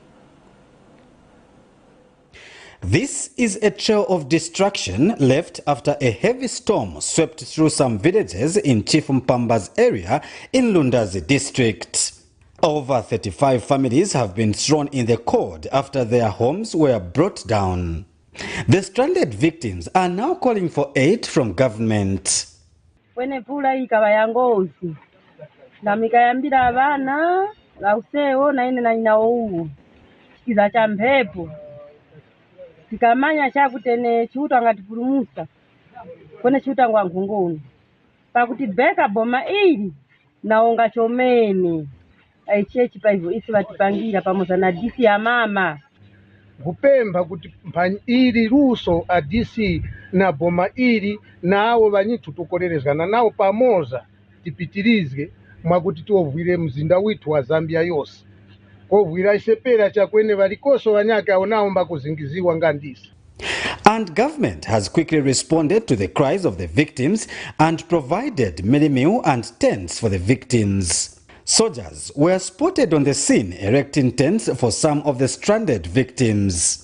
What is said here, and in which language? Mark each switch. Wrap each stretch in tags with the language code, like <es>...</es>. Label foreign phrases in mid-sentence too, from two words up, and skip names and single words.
<en>This is a trail of destruction left after a heavy storm swept through some villages in Chief Mpamba's area in Lundazi district. Over 35 families have been thrown in the cold after their homes were brought down. The stranded victims are now calling for aid from government.</en> <tum>Tikamanya chakutene chiuta ngatipulumusa kone chiuta ngwa ngongoni pakuti beka boma ili naonga chomene aichechi paivo isi vatipangira pamoja na DC ya mama kupemba kuti mphani ili luso a DC na boma ili nawo vanyitu tukolelezana nawo pamoza tipitirizge mwakuti tiovwire mzinda witu wa Zambia yose.</tum> <en>And government has quickly responded to the cries of the victims and provided many meal and tents for the victims. Soldiers were spotted on the scene erecting tents for some of the stranded victims.</en>